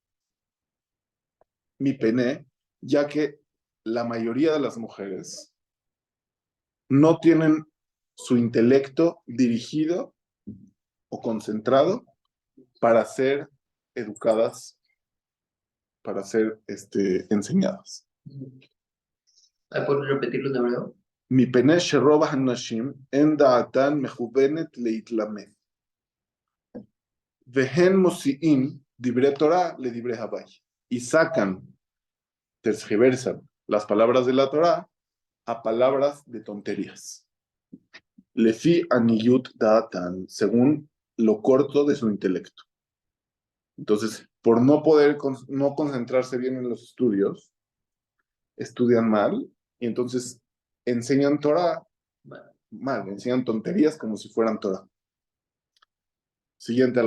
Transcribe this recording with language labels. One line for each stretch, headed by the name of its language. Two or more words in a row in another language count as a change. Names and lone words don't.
Hebrew: מפני,
Spanish: ya que la mayoría de las mujeres no tienen su intelecto dirigido o concentrado para ser educadas, para ser enseñadas. ¿Puedes repetirlo de nuevo?
Hebrew: מפני שרוב הנשים אין דעתן מכוונת להתלמד. והן מוציאים דברי תורה לדברי הבאי.
Spanish: Y sacan, tergiversan las palabras de la Torah a palabras de tonterías.
Hebrew: לפי עניות דעתן,
Spanish: según lo corto de su intelecto. Entonces, por no poder no concentrarse bien en los estudios, estudian mal y entonces enseñan Torah mal, enseñan tonterías como si fueran Torah.